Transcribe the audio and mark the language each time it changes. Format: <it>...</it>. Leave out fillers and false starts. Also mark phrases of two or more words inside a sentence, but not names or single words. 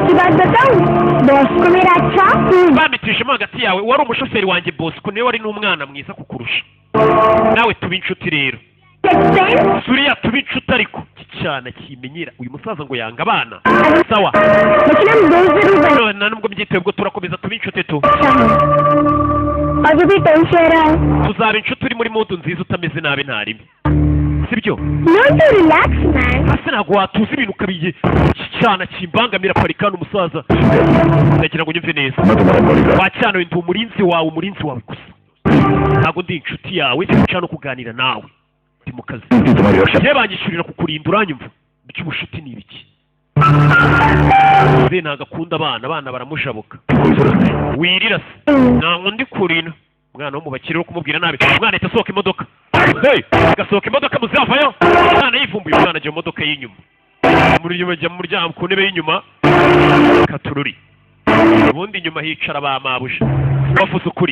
<rw>bamitishemo hagati yawe wari umushoferi wanjye Bosco niwe wari n'umwana mwiza kukurusha nawe tuba inshuti rero Suriya tuba inshuti ariko cyana kimenyera uyu musaza ngo yanga abana sawa none nubwo byiteye ubwo turakomeza tuba inshuti tu tuzaba inshuti uri muri mudu nziza utameze nabi ntarime sibyo</rw> <en>Don't you relax, man.</en> <rw>hasi ntabwo watuza ibintu ukabiye cyana kimbangamira parikana umusaza ndagira ngo nyumve neza</rw> <hi>मैं तुम्हारा बॉडीगार्ड</hi> <rw>wacyanoye ndi umurinzi wawe gusa ntabwo ndi inshuti yawe sinshaka no kuganira nawe ndi mu kazi</rw> <hi>तुम्हारी रक्षा</hi> <rw>njye banyishyurira kukurinda uranyumva iby'ubushuti ni ibiki ze ntabwo akunda abana baramushabuka</rw> <hi>कोई जरूरत नहीं</hi> <rw>wirira se ntabwo ndi kurina umwana wo mu bakire uri kumubwira nabi umwana ahita asohoka imodoka agasohoka imodoka muzavayo umwana yivumbuye umwana ajya mu modoka y'inyuma ajya mu muryango ku ntebe y'inyuma katururi ubundi inyuma hicara ba mabuja bavuze ukuri</rw>